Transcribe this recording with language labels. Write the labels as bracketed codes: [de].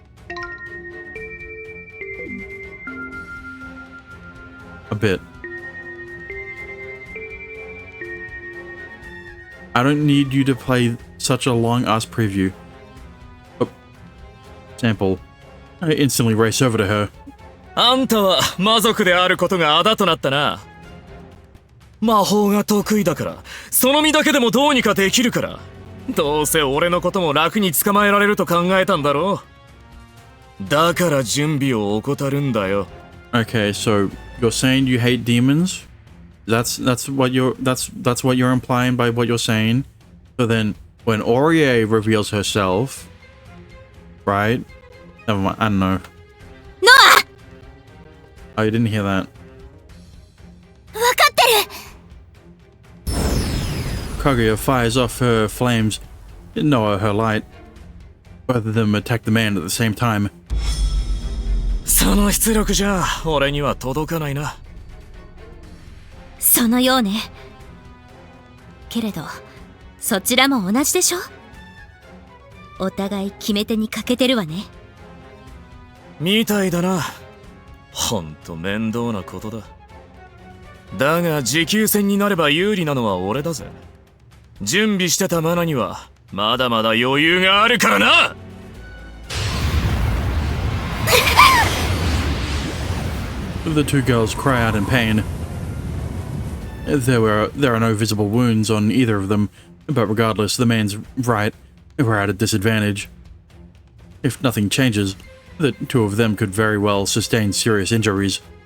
[en] A bit. I don't need you to play such a long-ass preview. Oh. Sample. I instantly race over to her. [ja] あんたは魔族であることがあだとなったな。魔法が得意だから、その身だけでもどうにかできるから。どうせ俺のことも楽に捕まえられると考えたんだろう。だから準備を怠るんだよ。 [en] Okay, so you're saying you hate demons? That's what you're implying by what you're saying. So then, when Orie reveals herself, right? Never mind. I don't know. Noah! Oh, you didn't hear that. [ja] わかってる! [en] Kaguya fires off her flames, Noah her light. Both of them attack the man at the same time. [ja] その出力じゃ俺には届かないな。そのようね。けれど、そちらも同じでしょ？お互い決め手に欠けてるわね。みたいだな。ほんと面倒なことだ。だが持久戦になれば有利なのは俺だぜ。準備してたマナにはまだまだ余裕があるからな。 [en] The two girls cry out in pain. There are no visible wounds on either of them, but regardless, the man's right. We're at a disadvantage. If nothing changes, the two of them could very well sustain serious injuries.